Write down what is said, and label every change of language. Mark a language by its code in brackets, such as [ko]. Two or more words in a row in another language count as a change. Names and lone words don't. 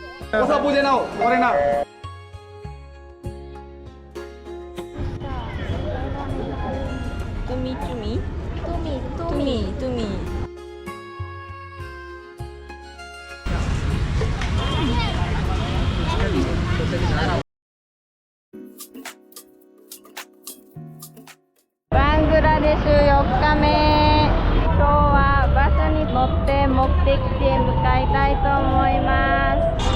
[bn] ওসব বুঝে নাও, পরে না। তুমি তুমি তুমি তুমি তুমি [ja] バングラデシュ4日目。今日はバスに乗って目的地へ向かいたいと思います。